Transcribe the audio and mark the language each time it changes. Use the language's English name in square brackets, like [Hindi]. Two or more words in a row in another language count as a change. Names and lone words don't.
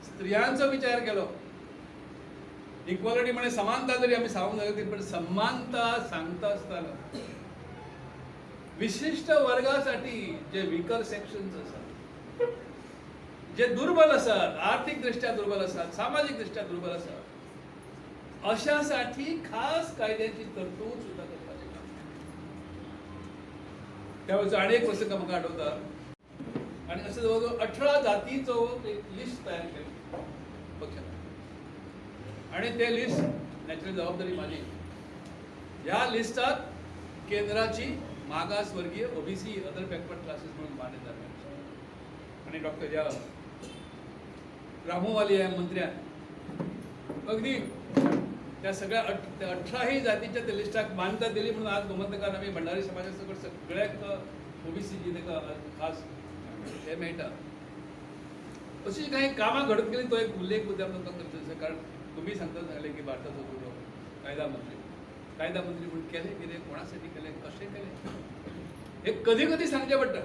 [Konkani] स्त्रियांचो विचार केलो. इक्वॉलिटी म्हणजे समानता जरी आमी सांगूंक जाय पण समानता सांगता आसतना विशिष्ट वर्गासाठी जे [English] weaker sections [Konkani] आसात, जे दुर्बल आसात, आर्थीक दृष्ट्या दुर्बल आसात, सामाजीक दृष्ट्या दुर्बल आसात, अशासाठी खास कायद्याची तरतूद सुद्धा करपाची काम. त्यावेळेचो आनी एक प्रसंग म्हाका आठवता. [Marathi] आणि असं जवळजवळ 18 जातीचो एक लिस्ट तयार केली पक्षान. आणि ते लिस्ट नॅचरल जबाबदारी माझी. ह्या लिस्टात केंद्राची मागासवर्गीय ओबीसी [English] other backward classes [Marathi] म्हणून मान्यता मिळाली. आणि डॉक्टर ज्या रामोवाली या मंत्र्यान अगदी त्या सगळ्या 18 जातीच्या त्या लिस्टाक मान्यता दिली म्हणून आज गोमंतकान आमी भंडारी समाजाच्या सगळ्याक ओबीसी जी ताका खास हे मेळटा. [Konkani] अशी काही कामां घडत गेली तो एक उल्लेख मुद्दाम तुमकां करचो आसा. कारण तुम्ही सांगता सांगले की भारताचो जुनो कायदा मंत्री म्हणून केले कितें, कोणासाठी केले, कशें केले हे कधी कधी सांगचें पडटा.